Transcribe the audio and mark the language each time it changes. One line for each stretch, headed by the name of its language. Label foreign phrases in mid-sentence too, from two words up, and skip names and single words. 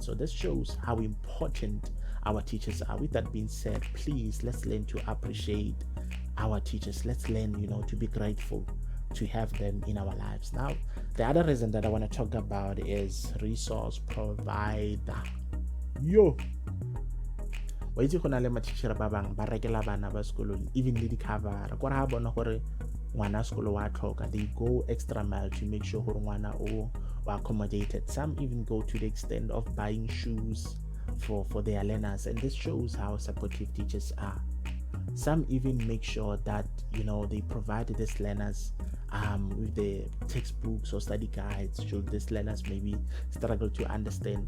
English: So this shows how important our teachers are. With that being said, please, let's learn to appreciate our teachers. Let's learn to be grateful to have them in our lives. Now, the other reason that I want to talk about is resource provider.
Northern Sotho: Wa itse go na le matšhitšhere ba bang ba rekela bana ba sekolong even le di-cover gore ha bona gore ngwana sekolo wa tlhoka,
English: they go extra mile to make sure
Northern Sotho: gore ngwana o
English: accommodated. Some even go to the extent of buying shoes for their learners, and this shows how supportive teachers are. Some even make sure that they provide these learners with the textbooks or study guides should these learners maybe struggle to understand.